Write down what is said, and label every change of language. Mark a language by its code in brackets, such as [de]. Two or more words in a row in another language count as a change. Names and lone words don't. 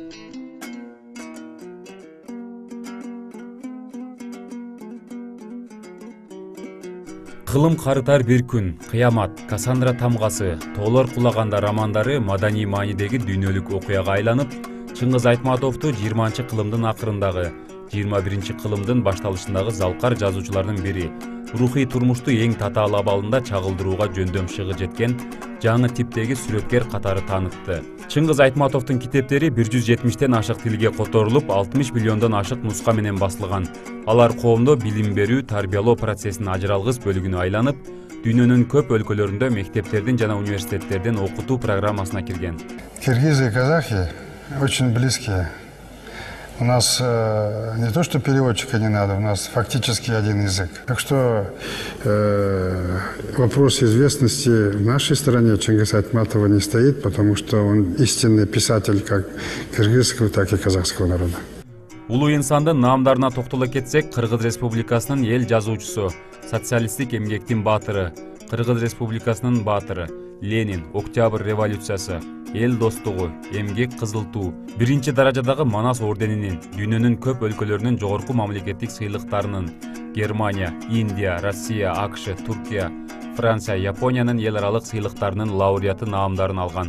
[ky] Кылым карытар бир күн, Кыямат, Кассандра тамгасы, Тоолор кулаганда романдары маданий маанидеги дүйнөлүк окуяга айланып, Чыңгыз Айтматовду 20 кылымдын акырындагы, 21 кылымдын башталышындагы залкар жазуучулардын бири, рухий турмушту эң татаал абалында чагылдырууга жөндөм шыгы жеткен жаңы типтеги сүрөткер катары таанытты. Чыңгыз Айтматовдун китептери 170тен ашык тилге которулуп, 60 миллиондон ашык нуска менен басылган. Алар коомдо билим берүү, тарбиялоо процессинин ажыралгыс бөлүгүнө айланып, дүйнөнүн көп өлкөлөрүндө мектептердин жана университеттердин окутуу программасына кирген. [ru] Киргизы и казахи очень близкие. У нас не то, что переводчика не надо, у нас фактически один язык. Так что вопрос известности в нашей стране Чыңгыз Айтматова не стоит, потому что он истинный писатель как кыргызского, так и казахского народа. [ky] Улуу инсандын наамдарына токтоло кетсек, Кыргыз Республикасынын эл жазуучусу, социалисттик эмгектин баатыры, Кыргыз Республикасынын баатыры, Ленин, Октябрь революциясы, эл достугу, эмгек кызыл туу, биринчи даражадагы Манас орденинин, дүйнөнүн көп өлкөлөрүнүн жогорку мамлекеттик сыйлыктарынын, Германия, Индия, Россия, АКШ, Туркия, Франция, Япониянын эл аралык сыйлыктарынын лауреаты наамдарын алган.